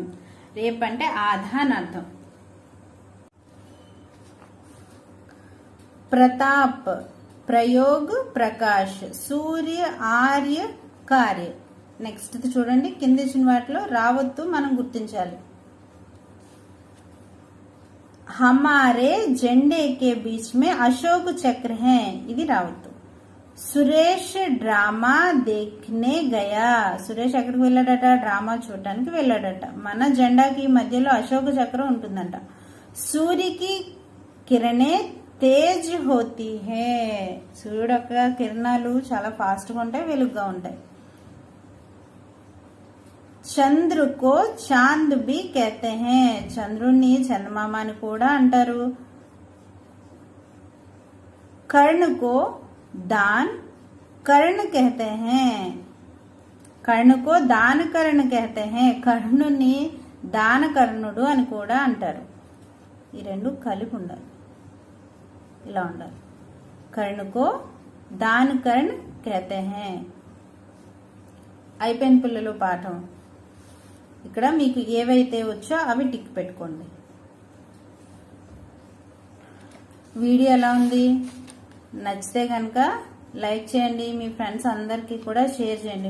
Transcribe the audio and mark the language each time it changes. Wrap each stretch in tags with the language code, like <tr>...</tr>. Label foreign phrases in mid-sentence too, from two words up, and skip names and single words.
<te>రేప్ అంటే ఆధా అని అర్థం. ప్రతాప్, ప్రయోగ్, ప్రకాష్, సూర్య, ఆర్య, కార్య. నెక్స్ట్ చూడండి, కింద ఇచ్చిన వాటిలో రావొత్తు మనం గుర్తించాలి.</te> <hi>हमारे झंडे के बीच में अशोक चक्र है,</hi> <te>ఇది రావొత్తు.</te> <hi>सुरेश ड्रामा देखने गया.</hi> <te>సురేష్ ఎక్కడికి వెళ్ళాడట? డ్రామా చూడటానికి వెళ్ళాడట. మన జెండాకి మధ్యలో అశోక చక్రం ఉంటుందంట.</te> <hi>सूर्य की किरणें तेज़ होती है.</hi> <te>సూర్యుడు యొక్క కిరణాలు చాలా ఫాస్ట్గా ఉంటాయి, వెలుగుగా ఉంటాయి.</te> <hi>चंद्र को चाँद भी कहते हैं.</hi> <te>చంద్రుణ్ణి చందమామ అని కూడా అంటారు.</te> <hi>कर्ण को दान कर्ण कहते हैं. कर्ण को दान कर्ण कहते हैं.</hi> <te>కర్ణుని దాన కర్ణుడు అని కూడా అంటారు. ఈ రెండు కలిపి ఉండాలి, ఇలా ఉండాలి.</te> <hi>कर्ण को दान कर्ण कहते हैं.</hi> <te>అయిపోయిన పిల్లలు పాఠం. ఇక్కడ మీకు ఏవైతే వచ్చో అవి టిక్ పెట్టుకోండి. వీడియో ఎలా ఉంది? నచ్చితే కనుక లైక్ చేయండి, మీ ఫ్రెండ్స్ అందరికీ కూడా షేర్ చేయండి.</te>